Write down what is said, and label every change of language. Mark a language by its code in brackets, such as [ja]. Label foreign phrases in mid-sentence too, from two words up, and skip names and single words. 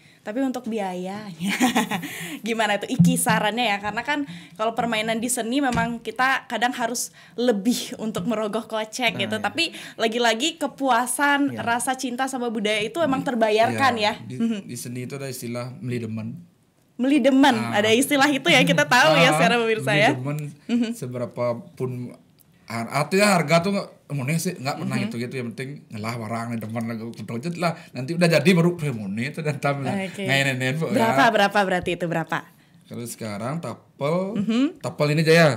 [id] Tapi untuk biayanya gimana tuh kisarannya ya? Karena kan kalau permainan di seni memang kita kadang harus lebih untuk merogoh kocek gitu. Tapi lagi-lagi kepuasan, rasa cinta sama budaya itu emang terbayarkan ya. Di seni itu ada istilah [ban] beli demen. Beli demen, [id] ada istilah itu ya, kita tahu ya secara pemirsa ya. [ban] Beli demen [id] seberapa pun artinya harga tuh mone sih nggak pernah gitu yang penting [ban] ngelah barang nih demen [id] lagu lah nanti udah jadi baru mone itu dan tam ngainin berapa berarti itu berapa kalau sekarang tapel ini Jaya